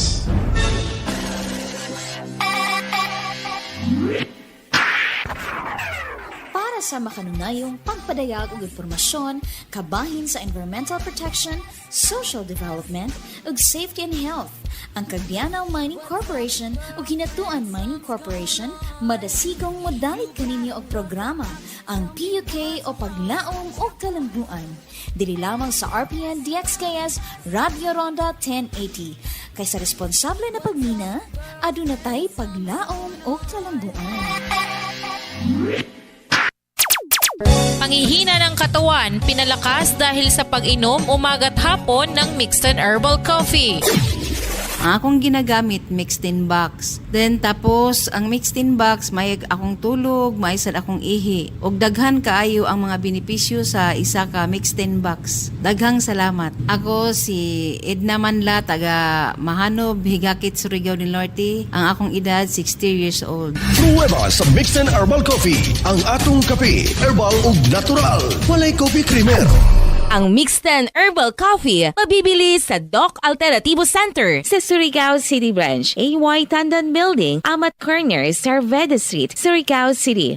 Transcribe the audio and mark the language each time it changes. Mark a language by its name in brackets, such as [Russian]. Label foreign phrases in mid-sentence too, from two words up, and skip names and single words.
[Cebuano] Para sa makanunayong pagpadayag og impormasyon, kabahin sa [English] environmental protection, social development, [Cebuano] ug [English] safety and health, [Cebuano] ang Cagdianaw Mining Corporation ug Hinatuan Mining Corporation madasigong modalit kaninyo og programa, ang PUK o Paglaom o Kalambuan. Dili lamang sa RPN DXKS Radio Ronda 1080. Kay sa responsable na pagmina, aduna tay paglaom o kalambuan. [Filipino] Panghihina ng katawan, pinalakas dahil sa pag-inom umaga't hapon ng [English] mixed and herbal coffee. [Cebuano] Akong ginagamit [English] mixed in box. [Cebuano] Then tapos ang [English] mixed in box [Cebuano] may akong tulog, may sad akong ihi. Og daghan kaayo ang mga benepisyo sa isa ka [English] mixed in box. [Cebuano] Daghang salamat. Ako si Edna Manla, taga Mahanob, Higakit, Surigao del Norte. Ang akong edad 60 [English] years old. [Cebuano] Pruweba sa [English] mixed and herbal coffee. [Cebuano] Ang atong kape, herbal ug natural. Walay [English] coffee creamer. [Cebuano] Ang Mixed and Herbal Coffee mabibili sa Doc Alternativo Center sa Surigao City Branch, AY Tandan Building, Amat Corner, Sarveda Street, Surigao City.